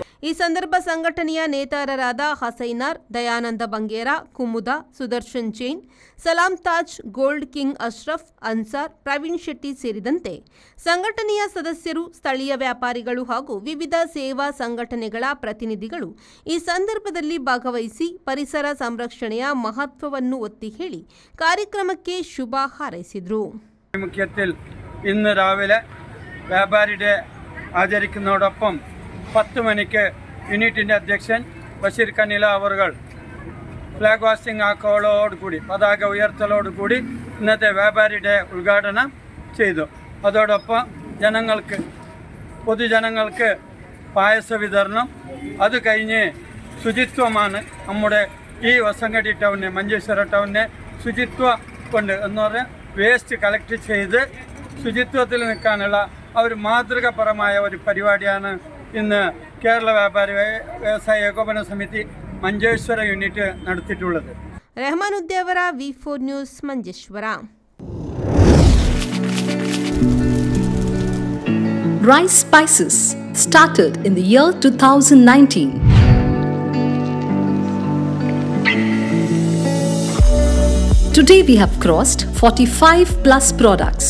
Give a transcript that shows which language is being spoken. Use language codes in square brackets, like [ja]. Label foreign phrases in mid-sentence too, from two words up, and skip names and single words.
[kn] ಈ ಸಂದರ್ಭ ಸಂಘಟನೆಯ ನೇತಾರರಾದ ಹಸೈನಾರ್, ದಯಾನಂದ ಬಂಗೇರ, ಕುಮುದ, ಸುದರ್ಶನ್ ಜೈನ್, ಸಲಾಂ ತಾಜ್, ಗೋಲ್ಡ್ ಕಿಂಗ್ ಅಶ್ರಫ್, ಅನ್ಸಾರ್, ಪ್ರವೀಣ್ ಶೆಟ್ಟಿ ಸೇರಿದಂತೆ ಸಂಘಟನೆಯ ಸದಸ್ಯರು, ಸ್ಥಳೀಯ ವ್ಯಾಪಾರಿಗಳು ಹಾಗೂ ವಿವಿಧ ಸೇವಾ ಸಂಘಟನೆಗಳ ಪ್ರತಿನಿಧಿಗಳು ಈ ಸಂದರ್ಭದಲ್ಲಿ ಭಾಗವಹಿಸಿ ಪರಿಸರ ಸಂರಕ್ಷಣೆಯ മഹത്വವನ್ನು ಒತ್ತಿ ಹೇಳಿ ಕಾರ್ಯಕ್ರಮಕ್ಕೆ ಶುಭ ಹಾರೈಸಿದರು. [ml] മുഖ്യത്തിൽ ഇന്ന് രാവിലെ വ്യാപാരി ഡേ ആചരിക്കുന്നതോടൊപ്പം 10 മണിക്ക് യൂണിറ്റിൻ്റെ അധ്യക്ഷൻ ബഷീർ കനില അവർ [en] flag hoisting [ml] ആക്കലോടുകൂടി പതാക ഉയർത്തലോടുകൂടി ഇന്നത്തെ വ്യാപാരി ഡേ ഉദ്ഘാടനം ചെയ്തു. അതോടൊപ്പം പൊതുജനങ്ങൾക്ക് പായസ വിതരണം, അത് കഴിഞ്ഞ് ശുചിത്വമാണ് നമ്മുടെ ഈ വസങ്കടി ടൗണിനെ, മഞ്ചേശ്വര ടൗണിനെ ശുചിത്വ കൊണ്ട് എന്ന് പറഞ്ഞാൽ [en] waste collect [ml] ചെയ്ത് ശുചിത്വത്തിൽ നിൽക്കാനുള്ള ഒരു മാതൃകാപരമായ ഒരു പരിപാടിയാണ് ഇന്ന് കേരള വ്യാപാരി വ്യവസായ ഏകോപന സമിതി ಮಂಜೇಶ್ವರ ಯೂನಿಟ್ ನಡೆಸಿട്ടുള്ളത്. [kn] ರೆಹಮಾನುದ್ದೇವರ V4 ನ್ಯೂಸ್ ಮಂಜೇಶ್ವರ. [en] Rice Spices started in the year 2019. Today we have crossed 45 plus products.